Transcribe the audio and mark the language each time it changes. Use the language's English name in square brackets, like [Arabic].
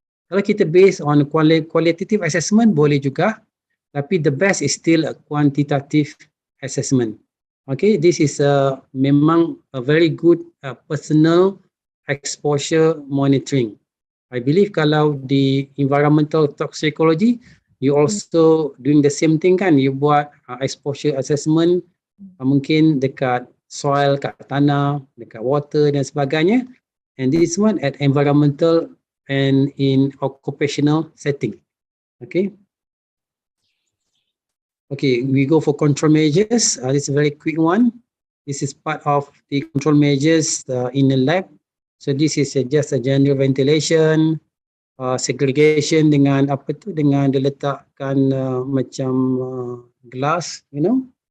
[Malay] Kalau kita [English] based on qualitative assessment [Malay] boleh juga, tapi [English] the best is still a quantitative assessment. Okay, this is [Malay] memang [English] a very good personal exposure monitoring. I believe [Malay] kalau di [English] environmental toxicology, you also doing the same thing [Malay] kan? [English] You [Malay] buat [English] exposure assessment [Malay] Mungkin dekat soil, kat tanah, dekat water dan sebagainya. [English] And this one at environmental and in occupational setting. Okay. Okay, we go for control measures. This is a very quick one. This is part of the control measures in the lab. So this is just a general ventilation, segregation [Malay] dengan apa tu, dengan dia letakkan macam [English] glass, you know.